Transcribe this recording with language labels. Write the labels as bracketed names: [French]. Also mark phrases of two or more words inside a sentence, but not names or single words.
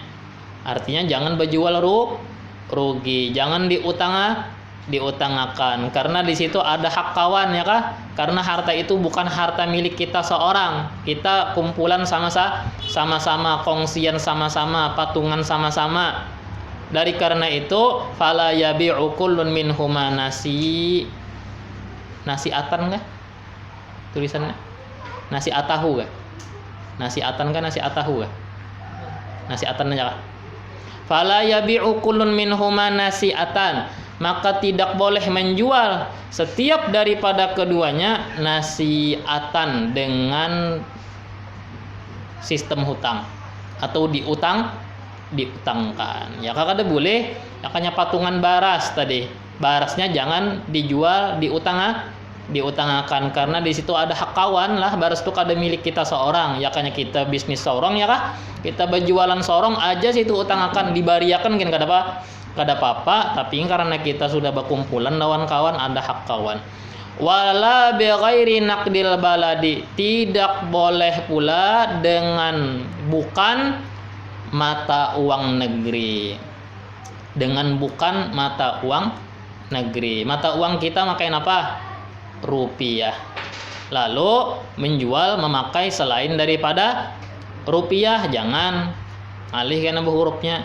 [Banjar] Artinya jangan berjual rugi, jangan diutangakan, karena di situ ada hak kawan ya kah? [Indonesian] Karena harta itu bukan harta milik kita seorang, kita kumpulan sama-sama, kongsian sama-sama, patungan sama-sama. [Banjar] Dari karena itu [Arabic] فلا يبيع كل منهما نسيئة tulisannya? [Banjar] Nasi atahu kah? Nasi atan kan nasi atahu kah? Nasi atan aja kah? [Arabic] فلا يبيع كل منهما نسيئة, [Indonesian] maka tidak boleh menjual setiap daripada keduanya nasi'atan dengan sistem hutang atau diutangkan. [Banjar] Ya kada boleh, makanya patungan baras tadi. Barasnya jangan dijual, diutangakan karena di situ ada hak kawan lah. Baras itu kada milik kita seorang, ya kanya kita bisnis seorang ya kah? Kita berjualan seorang aja situ utangakan dibariakan kan kada apa-apa, tapi karena kita sudah berkumpulan lawan kawan ada hak kawan. [Arabic] ولا بغير نقد البلد, [Indonesian] tidak boleh pula dengan bukan mata uang negeri. Dengan bukan mata uang negeri. Mata uang kita makain apa? Rupiah. Lalu menjual memakai selain daripada rupiah, jangan alih karena hurufnya.